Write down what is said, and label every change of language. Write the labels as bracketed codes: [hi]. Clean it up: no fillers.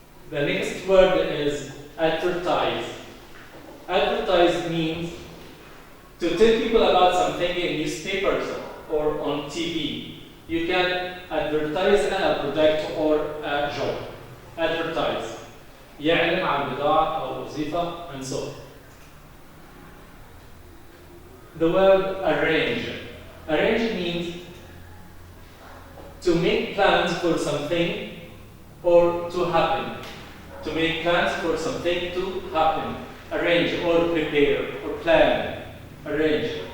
[en] The next word is advertise. Advertise means to tell people about something in newspapers or on TV. You can advertise a product or a job. Advertise. [ar] يعلن عن بضاعة أو وظيفة [en] and so on. The word arrange. Arrange means to make plans for something or to happen. To make plans for something to happen. Arrange or prepare or plan. Arrange.